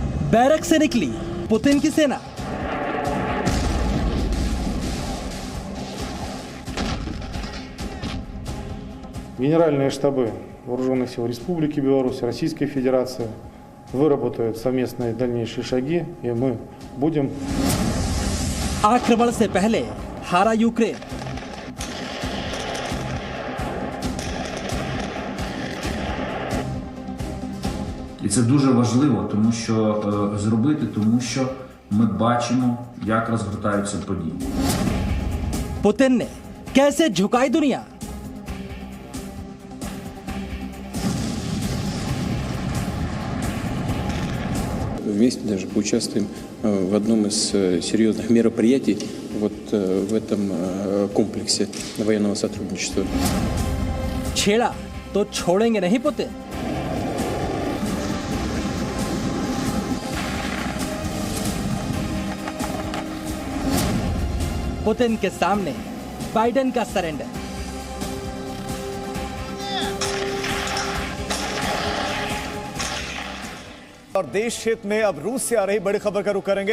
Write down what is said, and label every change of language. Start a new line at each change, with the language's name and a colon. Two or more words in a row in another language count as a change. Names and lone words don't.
Hindi: बैरक से निकली पुतिन की सेना।
Russian: Генеральные штабы Вооруженных сил Республики Беларусь, Российской Федерации выработают совместные дальнейшие шаги, и мы будем...
Hindi: आक्रमण से पहले हारा यूक्रेन।
Ukrainian: І це дуже важливо, тому що тому що ми бачимо, як розгортаються події.
Hindi: पुतिन ने कैसे झुकाई दुनिया?
Russian: Вместе даже поучаствуем в одном из серьезных мероприятий вот в этом комплексе военного сотрудничества.
Hindi: छेड़ा तो छोड़ेंगे नहीं पुतिन। पुतिन के सामने बाइडेन का सरेंडर। और देश हित में अब रूस से आ रही बड़ी खबर का रुख करेंगे।